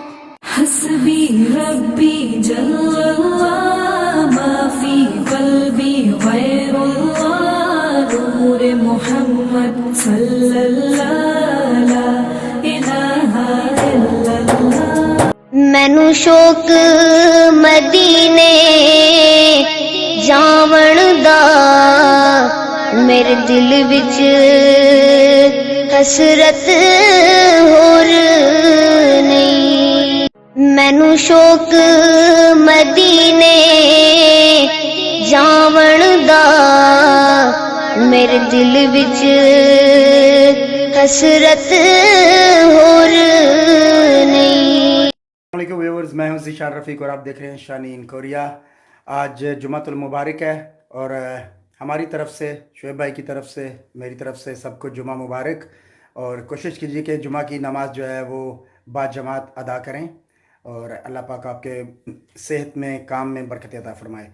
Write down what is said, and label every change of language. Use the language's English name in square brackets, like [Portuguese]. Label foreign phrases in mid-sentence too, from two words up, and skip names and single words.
[Arabic] حسبي ربي جل الله ما في قلبي غير الله نور محمد صلى الله لا إله إلا الله [Punjabi] مینو شوق مدینے جاون دا میرے دل وچ حسرت ہور نہیں مینو شوق مدینے جاون دا میرے دل وچ حسرت ہور نہیں۔ [Urdu] السلام علیکم ویورز، میں ہوں ذیشان رفیق اور آپ دیکھ رہے ہیں شانی ان کوریا۔ آج جمعۃ المبارک ہے اور ہماری طرف سے، شعیب بھائی کی طرف سے، میری طرف سے سب کو جمعہ مبارک، اور کوشش کیجیے کہ جمعہ کی نماز جو ہے وہ با جماعت ادا کریں اور اللہ پاک آپ کے صحت میں، کام میں برکت عطا فرمائے۔